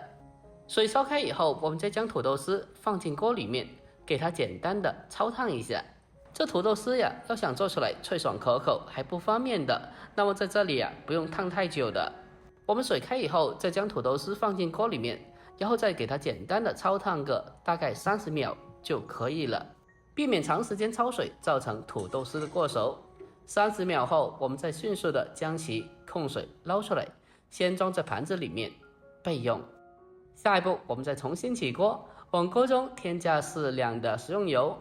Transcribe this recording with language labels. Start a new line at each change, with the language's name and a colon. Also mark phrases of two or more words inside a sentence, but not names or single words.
Chinese: 水燒開以後，我們再將土豆絲放進鍋裡面，給它簡單的焯燙一下。這土豆絲呀，要想做出來脆爽可口還不翻面的，那麼在這裡呀不用燙太久的。我們水開以後，再將土豆絲放進鍋裡面，然後再給它簡單的焯燙個大概30秒， 就可以了。避免长时间焯水造成土豆丝的过熟。30秒后，我们再迅速的将其控水捞出来，先装在盘子里面备用。下一步，我们再重新起锅，往锅中添加适量的食用油。